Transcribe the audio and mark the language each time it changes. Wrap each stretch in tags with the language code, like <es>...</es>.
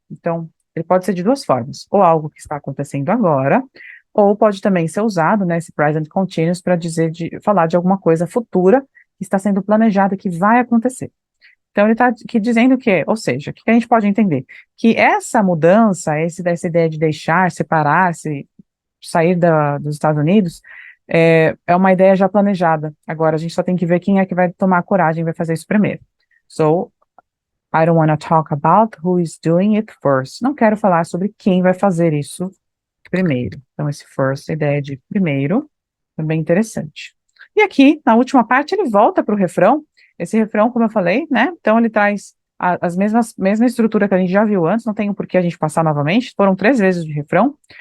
<pt>Então, ele pode ser de duas formas. Ou algo que está acontecendo agora, ou pode também ser usado, né, esse present continuous, para falar de alguma coisa futura que está sendo planejada, que vai acontecer. Então, ele está aqui dizendo que, ou seja, o que a gente pode entender? Que essa mudança, essa ideia de deixar, separar-se, sair dos Estados Unidos, é uma ideia já planejada. Agora, a gente só tem que ver quem é que vai tomar a coragem e vai fazer isso primeiro.</pt> <en>So, I don't want to talk about who is doing it first.</en> <pt>Não quero falar sobre quem vai fazer isso primeiro. Então, esse first, a ideia de primeiro, é bem interessante. E aqui, na última parte, ele volta para o refrão. Esse refrão, como eu falei, né? Então, ele traz as mesma estrutura que a gente já viu antes, não tem por que a gente passar novamente, foram 3 vezes de refrão.</pt>